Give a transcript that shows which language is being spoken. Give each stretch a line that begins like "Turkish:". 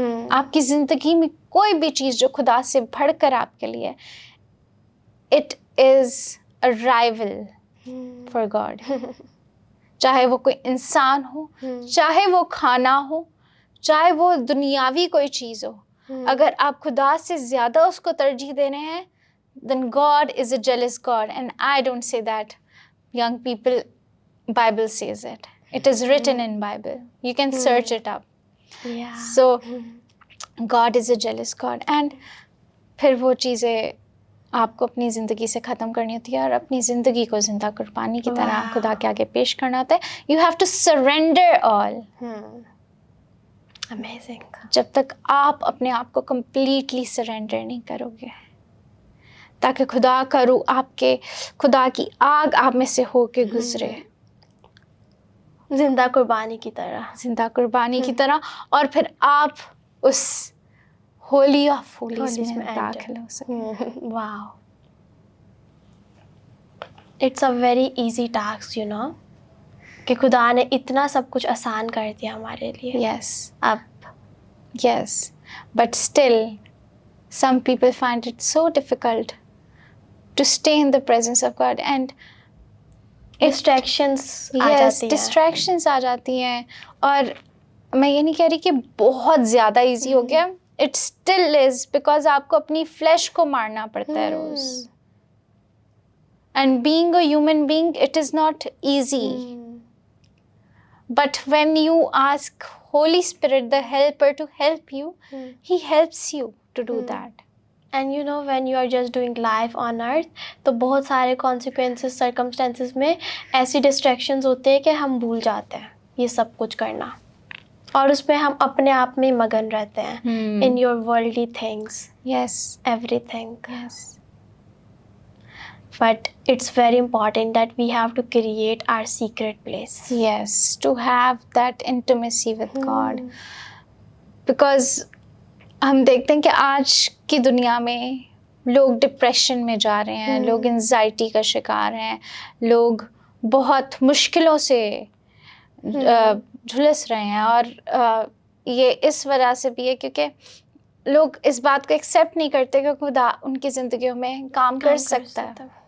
Urdu: آپ کی زندگی میں کوئی بھی چیز جو خدا سے بڑھ کر آپ کے لیے،
English: It is a rule for God.
Urdu: چاہے وہ کوئی انسان ہو، چاہے وہ کھانا ہو، چاہے وہ دنیاوی کوئی چیز ہو، اگر آپ خدا سے زیادہ اس کو ترجیح دے رہے ہیں،
English: then God is a jealous God. And I don't say that. Young people, Bible says it. It is written in Bible. You can search it up. Yeah. So, God is a jealous God.
Urdu: And پھر وہ چیزیں آپ کو اپنی زندگی سے ختم کرنی ہوتی ہے، اور اپنی زندگی کو زندہ قربانی کی طرح خدا کے آگے پیش کرنا ہوتا ہے.
English: You have to surrender all. Amazing.
Urdu: جب تک آپ اپنے آپ کو کمپلیٹلی سرینڈر نہیں کرو گے، تاکہ خدا کا روح آپ کے، خدا کی آگ آپ میں سے ہو کے گزرے، زندہ قربانی کی طرح، زندہ قربانی کی طرح، اور پھر آپ اس ہولی آف ہولیز میں داخل ہو سکیں.
English: wow, it's a very easy task, you know,
Urdu: کہ خدا نے اتنا سب کچھ آسان کر دیا ہمارے لیے.
English: yes,
Urdu: اب
English: Yes, but still some people find it so difficult to stay in the presence of God. And
Urdu: distractions a
English: yes,
Urdu: جاتی ہیں. distractions آ جاتی ہیں. اور میں یہ نہیں کہہ رہی کہ بہت زیادہ ایزی ہو گیا،
English: it still is, because
Urdu: آپ کو اپنی فلیش کو مارنا پڑتا ہے روز.
English: And being a human being, it is not easy. But when you ask Holy Spirit, the helper, to help you, he helps you to do that. And you know when you are just doing life on earth,
Urdu: تو بہت سارے consequences, circumstances میں ایسی distractions ہوتے ہیں کہ ہم بھول جاتے ہیں یہ سب کچھ کرنا، اور اس میں ہم اپنے آپ میں مگن رہتے ہیں
English: In your worldly things. Yes. Everything. Yes. But it's very important that we have to create our secret place. Yes, to have that intimacy with God.
Urdu: Because ہم دیکھتے ہیں کہ آج کی دنیا میں لوگ ڈپریشن میں جا رہے ہیں، لوگ انزائٹی کا شکار ہیں، لوگ بہت مشکلوں سے جھلس رہے ہیں. اور یہ اس وجہ سے بھی ہے کیونکہ لوگ اس بات کو ایکسیپٹ نہیں کرتے کہ خدا ان کی زندگیوں میں کام کر سکتا ہے.